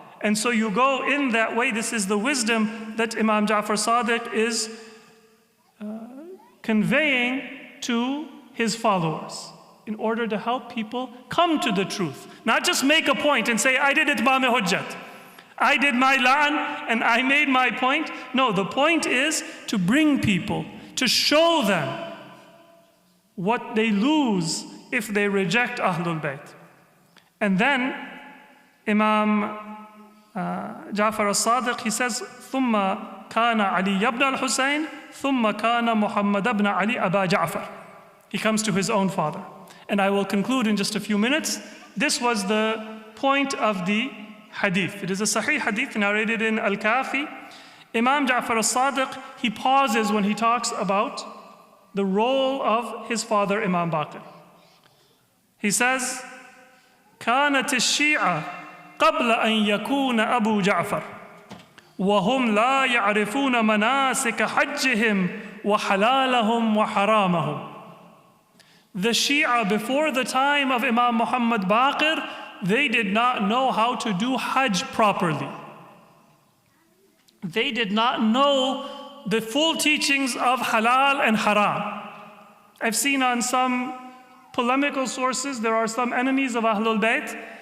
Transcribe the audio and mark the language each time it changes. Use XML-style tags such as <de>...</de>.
<en>And so you go in that way. This is the wisdom that Imam Ja'far Sadiq is conveying to his followers in order to help people come to the truth. Not just make a point and say, I did Itmam-e-Hujjat. I did my la'an and I made my point. No, the point is to bring people, to show them what they lose if they reject Ahlul Bayt. And then Imam Ja'far al-Sadiq, he says,</en> <ar>ثُمَّ كَانَ عَلِيَّ بْنَ الْحُسَيْنِ ثُمَّ كَانَ مُحَمَّدَ بْنَ عَلِي أَبَا جَعْفَرَ.</ar> <en>He comes to his own father. And I will conclude in just a few minutes. This was the point of the hadith. It is a sahih hadith narrated in al-Kafi. Imam Ja'far al-Sadiq, he pauses when he talks about the role of his father, Imam Baqir. He says,</en> <ar>كانت الشيعة قبل أن يكون أبو جعفر وهم لا يعرفون مناسك حجهم وحلالهم وحرامهم.</ar> <en>The Shia before the time of Imam Muhammad Baqir, they did not know how to do Hajj properly. They did not know the full teachings of halal and haram. I've seen on some polemical sources, there are some enemies of Ahlul Bayt.</en>